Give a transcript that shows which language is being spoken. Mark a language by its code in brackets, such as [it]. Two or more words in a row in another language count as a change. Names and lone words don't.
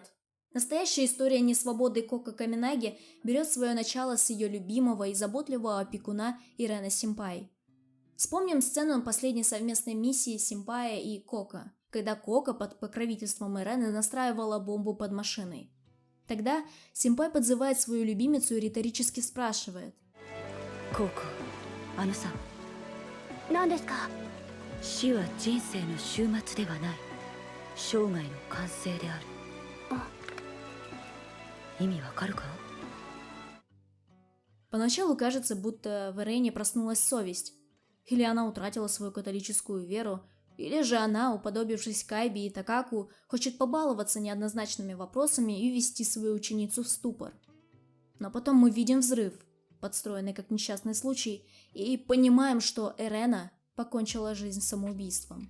[ru] Настоящая история несвободы Коко Каминаги берет свое начало с ее любимого и заботливого опекуна Ирена Симпай. Вспомним сцену последней совместной миссии Симпая и Коко, когда Коко под покровительством Ирены настраивала бомбу под машиной. Тогда Симпай подзывает свою любимицу и риторически спрашивает: [ja] «ココ、あのさん, 何ですか？死は人生の終末ではない。生涯の完成である。意味わかるか?» [ru] Поначалу кажется, будто в Ирене проснулась совесть, или она утратила свою католическую веру, Или же она, уподобившись Кайби и Такаку, хочет побаловаться неоднозначными вопросами и ввести свою ученицу в ступор. Но потом мы видим взрыв, подстроенный как несчастный случай, и понимаем, что Эрена покончила жизнь самоубийством.